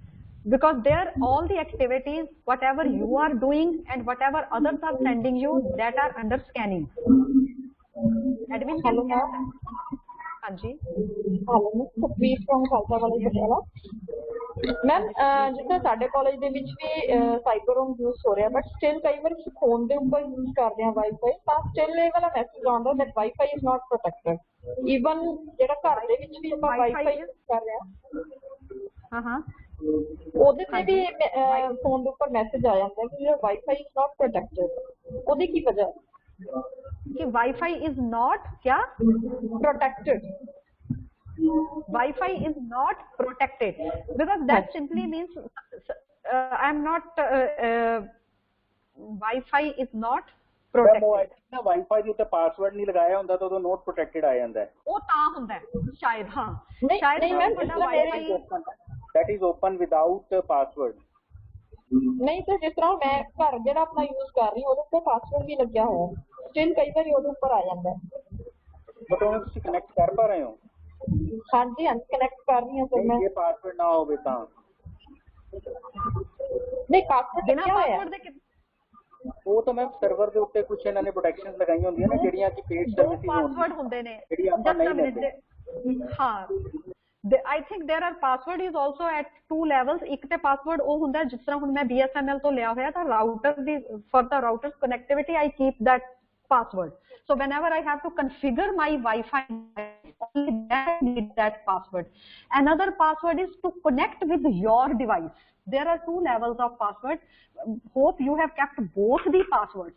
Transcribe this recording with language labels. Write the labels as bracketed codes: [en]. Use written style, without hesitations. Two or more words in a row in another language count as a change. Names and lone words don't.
[en] Because there, all the activities, whatever you are doing and whatever others are sending you, that are under scanning. Admin can scan. Anji. Hello, Sukhjeet from Patiala. Ma'am, [pa] ਜਿੱਦਾਂ ਸਾਡੇ ਕਾਲਜ ਦੇ ਵਿੱਚ ਵੀ ਸਾਈਬਰ ਰੂਮ ਯੂਜ਼ ਹੋ ਰਿਹਾ, [en] but still [pa] ਕਈ ਵਾਰ ਫੋਨ ਦੇ ਉੱਪਰ ਯੂਜ਼ ਕਰਦੇ ਆ ਵਾਈਫਾਈ, ਤਾਂ ਸਟਿਲ ਇਹ ਵਾਲਾ ਮੈਸੇਜ ਆਉਂਦਾ [en] that Wi-Fi is not protected. [pa] Even ਜਿਹੜਾ ਘਰ ਦੇ ਵਿੱਚ ਵੀ ਆਪਾਂ ਵਾਈਫਾਈ ਯੂਜ਼ ਕਰ ਰਹੇ ਆ, ਉਹਦੇ ਤੇ ਵੀ ਫੋਨ ਦੇ ਉੱਪਰ ਮੈਸੇਜ ਆ ਜਾਂਦਾ ਕਿ [en] Wi-Fi is not protected. [pa] ਉਹਦੀ ਕੀ ਵਜ੍ਹਾ [en] कि Wi-Fi is not क्या protected? Wi-Fi is not protected because that simply means I am not Wi-Fi is not protected. [pa] ना Wi-Fi ਦੇ ਉੱਤੇ ਪਾਸਵਰਡ ਨਹੀਂ ਲਗਾਇਆ ਹੁੰਦਾ ਤਾਂ ਉਹ [en] not protected [pa] ਆ ਜਾਂਦਾ ਹੈ. ਉਹ ਤਾਂ ਹੁੰਦਾ ਹੈ ਸ਼ਾਇਦ. ਸ਼ਾਇਦ [en] that is open without password. [hi] नहीं तो जिस तरह मैं घर [pa] ਜਿਹੜਾ ਆਪਣਾ [hi] यूज कर रही हूँ [pa] ਉਹਦੇ ਉੱਤੇ ਪਾਸਵਰਡ ਵੀ ਲੱਗਿਆ ਹੋਇਆ ਸਟਿਲ ਕਈ ਵਾਰੀ ਉਹਦੇ ਉੱਪਰ ਆ ਜਾਂਦਾ ਬਟ ਉਹ ਤੁਸੀਂ ਕਨੈਕਟ ਕਰ ਪਾ ਰਹੇ ਹੋ ਹਾਂਜੀ ਹਾਂਜੀ ਕਨੈਕਟ ਕਰ ਰਹੀ ਹਾਂ ਸਰ ਮੈਂ ਜੇ ਪਾਸਵਰਡ ਨਾ ਹੋਵੇ ਤਾਂ ਨਹੀਂ ਪਾਸਵਰਡ ਬਿਨਾਂ ਪਾਸਵਰਡ ਦੇ ਉਹ ਤਾਂ ਮੈਮ ਸਰਵਰ ਦੇ ਉੱਤੇ ਕੁਝ ਇਹਨਾਂ ਨੇ ਪ੍ਰੋਟੈਕਸ਼ਨਸ ਲਗਾਈਆਂ ਹੁੰਦੀਆਂ ਨੇ ਜਿਹੜੀਆਂ ਕਿ ਪੇਡ ਸਰਵਿਸਿਜ਼ ਪਾਸਵਰਡ ਹੁੰਦੇ ਨੇ ਜਿਹੜੀ ਆਪਾਂ ਨਹੀਂ ਲੈਂਦੇ [en] ਹਾਂ I think there are password is also at two levels. [pa] ਇੱਕ ਤੇ password ਉਹ ਹੁੰਦਾ ਜਿਸ ਤਰ੍ਹਾਂ ਹੁਣ ਮੈਂ BSNL ਤੋਂ ਲਿਆ ਹੋਇਆ ਤਾਂ router ਦੀ [en] for the router's connectivity I keep that password. So whenever I have to configure my Wi-Fi, only then I need that password. Another password is to connect with your device. There are two levels of password. Hope you have kept both the passwords.